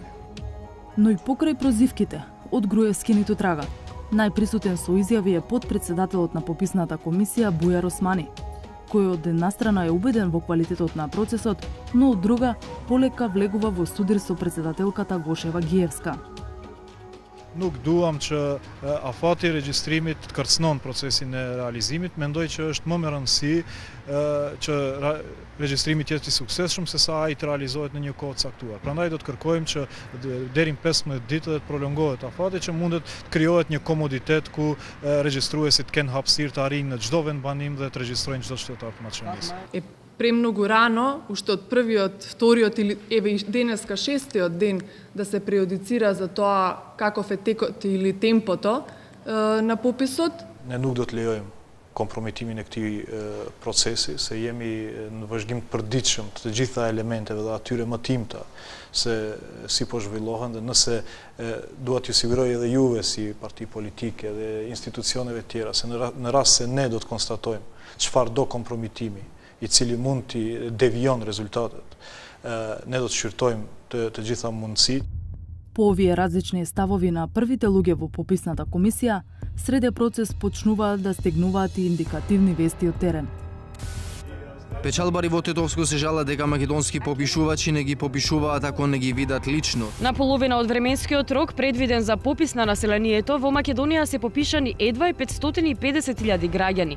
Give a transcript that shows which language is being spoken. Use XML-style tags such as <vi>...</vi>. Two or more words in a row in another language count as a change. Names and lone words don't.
<mk>Но и покрај прозивките, од Груевски ниту трага. Најприсутен со изјави е подпредседателот на пописната комисија Бујар Османи, кој од една страна е убеден во квалитетот на процесот, но од друга полека влегува во судир со председателката Гошева-Гиевска.</mk> <sq>Nuk duam që afati regjistrimit të kërcënon procesin e realizimit, mendoj që është më me rëndësi që regjistrimi të jetë i suksesshëm se sa ai të realizohet në një kohë të caktuar. Prandaj do të kërkojmë që deri në 15 ditë të prolongohet afati që mundet të krijohet një komoditet ku regjistruesit kanë hapësirë të arrijnë në çdo vendbanim dhe të regjistrojnë çdo qytetar të Maqedonisë.</sq> <mk>Премногу рано, уште од првиот, вториот или еве и денеска шестиот ден да се преодицира за тоа каков е текот или темпото на пописот.</mk> <sq>Ne nuk do të lejojmë kompromitimin e këtij procesi, se jemi në vazhdim të përditshëm të gjitha elementeve dhe atyre mëtimta se si po zhvillohen, dhe nëse dua t'ju siguroj edhe juve si parti politike dhe institucioneve tjera, se në rast se ne do të konstatojmë çfarë do kompromitimi i cili mund t'i devijon rezultatet, ne do të shqyrtojmë të gjitha mundësitë.</sq> <mk>По овие различни ставови на првите луѓе во пописната комисија, среде процес почнуваат да стегнуваат и индикативни вести од терен. Печалбари во Тетовско се жалат дека македонски попишувачи не ги попишуваат ако не ги видат лично. На половина од временскиот рок предвиден за попис на населението во Македонија се попишани едва 550.000 граѓани.</mk>